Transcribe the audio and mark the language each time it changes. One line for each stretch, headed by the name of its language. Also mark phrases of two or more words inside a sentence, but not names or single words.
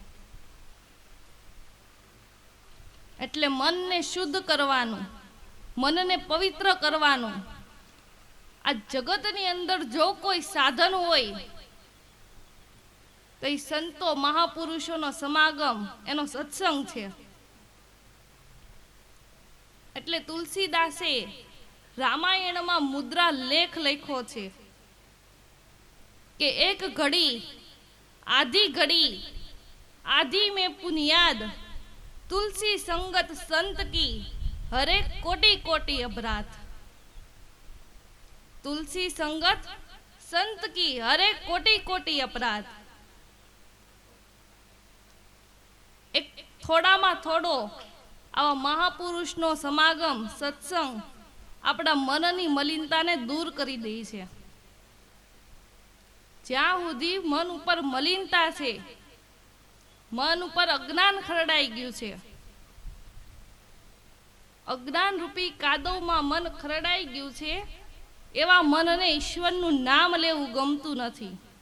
Gujarati: એટલે મનને શુદ્ધ કરવાનું, મનને પવિત્ર કરવાનું, આ જગતની અંદર જો કોઈ સાધન હોય તો એ સંતો મહાપુરુષોનો સમાગમ, એનો સત્સંગ છે। એટલે તુલસીદાસે રામાયણમાં મુદ્રા લેખ લખ્યો છે કે
Hindi: एक घड़ी आधी में पुनियाद, तुलसी संगत संत की हरे कोटि कोटि अपराध। तुलसी संगत संत की हरे कोटि कोटि अपराध।
Gujarati: એક થોડામાં થોડો આવા મહાપુરુષનો સમાગમ, સત્સંગ આપણા મનની મલિનતાને દૂર કરી દે છે। જ્યાં સુધી મન ઉપર મલિનતા છે, મન ઉપર અજ્ઞાન ખરડાઈ ગયું છે, અજ્ઞાન રૂપી કાદવમાં મન ખરડાઈ ગયું છે, એવા મનને ઈશ્વરનું નામ લેવું ગમતું નથી।